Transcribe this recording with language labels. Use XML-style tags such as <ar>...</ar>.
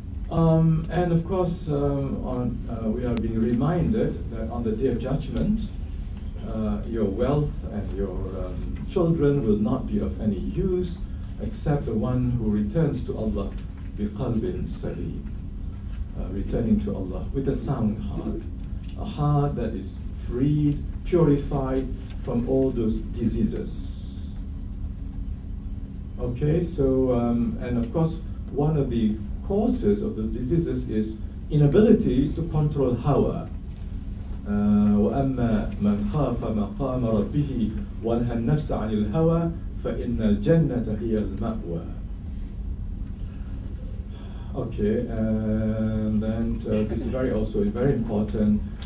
<en>And of course, we are being reminded that on the Day of Judgment, your wealth and your children will not be of any use except the one who returns to Allah biqalbin salim, returning to Allah with a sound heart, a heart that is freed, purified from all those diseases. Okay, so and of course, one of the causes of the diseases is inability to control hawa.</en> <ar>وأما من خاف مقام ربه ونهى النفس عن الهوى فإن الجنة هي المأوى.</ar> <en>Okay, and then this is also very important.</en>